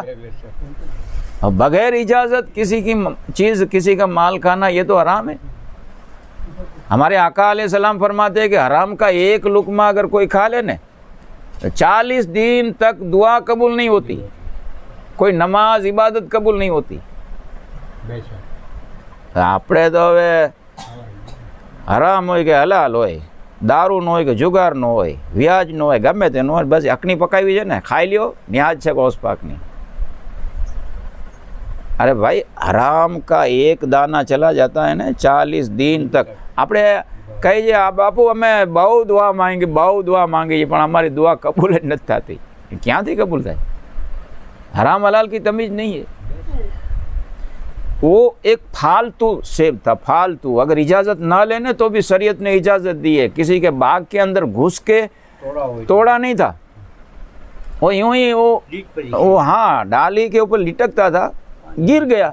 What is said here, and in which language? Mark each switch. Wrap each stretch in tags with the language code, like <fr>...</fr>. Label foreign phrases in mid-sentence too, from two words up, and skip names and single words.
<ur>اور بغیر اجازت کسی کی چیز، کسی کا مال کھانا، یہ تو حرام ہے. ہمارے آقا</ur> <ar>علیہ السلام</ar> <ur>فرماتے ہیں کہ حرام کا ایک لقمہ اگر کوئی کھا لے نا، 40 دن تک دعا قبول نہیں ہوتی، کوئی نماز عبادت قبول نہیں ہوتی.</ur> <gu>આપણે તો હવે હરામ હોય કે હલાલ હોય, દારૂ ન હોય કે જુગાર ન હોય, વ્યાજ ન હોય, ગમે તે ન હોય, બસ અકની પકાવી છે ને ખાઈ લ્યો, ન્યાજ છે ગોસ પાકની.</gu> <ur>ارے بھائی حرام کا ایک دانہ چلا جاتا ہے نے 40 دن تک.</ur> <gu>આપણે કહીએ છીએ આ બાપુ અમે બહુ દુઆ માંગી પણ અમારી દુઆ કબૂલ જ નથી થતી. ક્યાંથી કબૂલ થાય?</gu> <ur>حرام حلال کی تمیز نہیں ہے. وہ ایک فالتو سیب تھا، فالتو. اگر اجازت نہ لینے تو بھی شریعت نے اجازت دی ہے. کسی کے باغ کے اندر گھس کے توڑا نہیں تھا، وہ یوں ہی وہ ہاں ڈالی کے اوپر لٹکتا تھا، گر گیا.</ur>